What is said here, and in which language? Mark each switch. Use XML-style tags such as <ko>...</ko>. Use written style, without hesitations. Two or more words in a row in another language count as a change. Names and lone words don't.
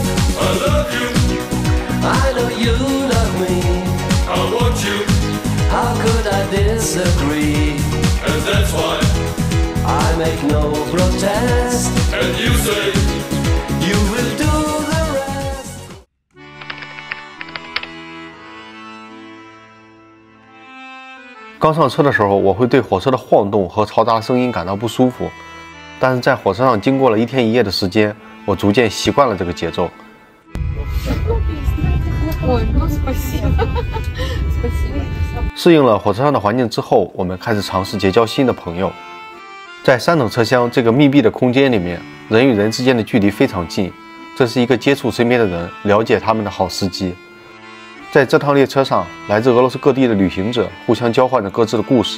<en>I love you. I know you love me. I want you. How could I disagree? And that's why I make no protest. And you say you will do the rest.</en> <zh>刚上车的时候，我会对火车的晃动和嘈杂的声音感到不舒服，但是在火车上经过了1天1夜的时间，我逐渐习惯了这个节奏。</zh> <ru>Ой, ну спасибо. Спасибо.</ru> <zh>适应了火车上的环境之后，我们开始尝试结交新的朋友。在3等车厢这个密闭的空间里面，人与人之间的距离非常近，这是一个接触身边的人、了解他们的好时机。在这趟列车上，来自俄罗斯各地的旅行者互相交换着各自的故事。</zh>